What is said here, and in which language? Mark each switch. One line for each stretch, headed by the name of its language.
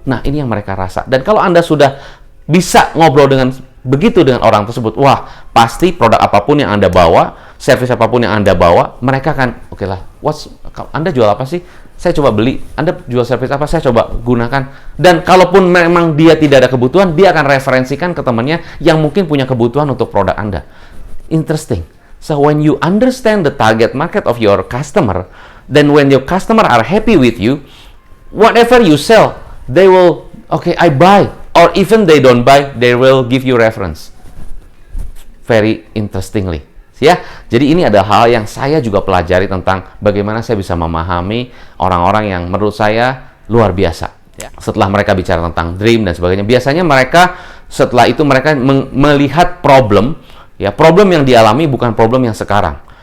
Indonesian: Nah, ini yang mereka rasa. Dan kalau Anda sudah bisa ngobrol dengan begitu dengan orang tersebut, wah, pasti produk apapun yang Anda bawa, service apapun yang Anda bawa, mereka akan, oke lah, Anda jual apa sih? Saya coba beli. Anda jual service apa? Saya coba gunakan. Dan kalaupun memang dia tidak ada kebutuhan, dia akan referensikan ke temannya yang mungkin punya kebutuhan untuk produk Anda.
English: Interesting. So, when you understand the target market of your customer, then when your customer are happy with you, whatever you sell, they will, okay, I buy. Or even they don't buy, they will give you reference. Very interestingly.
Indonesian: Ya, jadi ini adalah hal yang saya juga pelajari tentang bagaimana saya bisa memahami orang-orang yang menurut saya luar biasa. Ya. Setelah mereka bicara tentang dream dan sebagainya, biasanya mereka setelah itu mereka melihat problem, ya, problem yang dialami bukan problem yang sekarang.